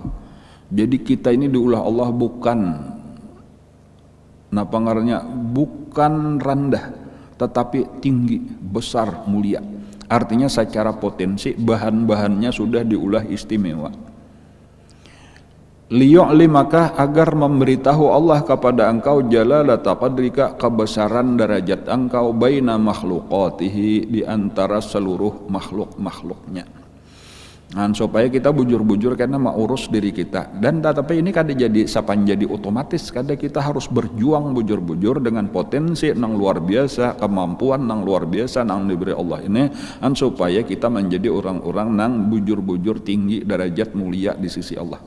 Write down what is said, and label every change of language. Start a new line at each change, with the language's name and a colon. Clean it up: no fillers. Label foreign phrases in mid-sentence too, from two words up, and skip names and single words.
Banjar: Jadi kita ini diulah Allah bukan bukan rendah, tetapi tinggi, besar, mulia. Artinya secara potensi bahan-bahannya sudah diulah istimewa.
Indonesian: Liyu'limaka, agar memberitahu Allah kepada engkau
Arabic: jalalata qadrika,
Indonesian: kebesaran derajat engkau
Arabic: baina makhluqatihi,
Indonesian: di antara seluruh makhluk-makhluknya.
Banjar: Nah, supaya kita bujur-bujur karena mau urus diri kita. Dan tetapi ini kada jadi sapan jadi otomatis, kada kita harus berjuang bujur-bujur dengan potensi nang luar biasa, kemampuan nang luar biasa nang diberi Allah ini, supaya kita menjadi orang-orang nang bujur-bujur tinggi derajat mulia di sisi Allah.